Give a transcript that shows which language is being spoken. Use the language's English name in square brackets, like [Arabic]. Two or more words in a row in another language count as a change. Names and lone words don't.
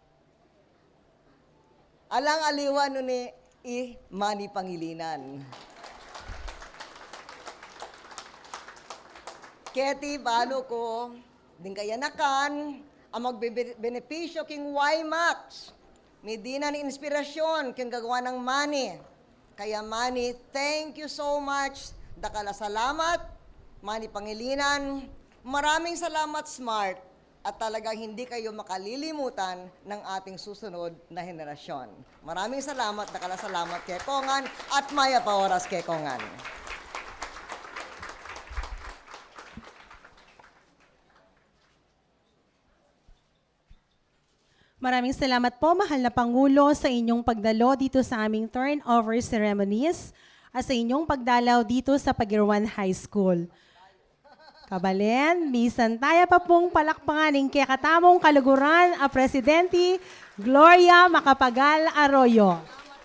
[Pampanga] Alang aliwan nun Mani Pangilinan. Keti balo ko, din kayanakan, ang magbebenepisyo king WIMAX. May na ni inspirasyon king gagawa ng Mani. Kaya Mani, [English] thank you so much. [Pampanga] Dakala salamat, Mani Pangilinan. [Filipino] Maraming salamat, Smart. At talagang hindi kayo makalilimutan ng ating susunod na henerasyon. Maraming salamat, [Pampanga] dakala salamat kay Kongan at Maya Paoras kay Kongan. [Filipino] Maraming salamat po, mahal na Pangulo, sa inyong pagdalo dito sa aming turnover ceremonies at sa inyong pagdalaw dito sa Paguiran High School. [Pampanga] Kabalen, bisan tayo pa pong palakpanganing kaya katamong kaluguran a Presidente Gloria Macapagal Arroyo.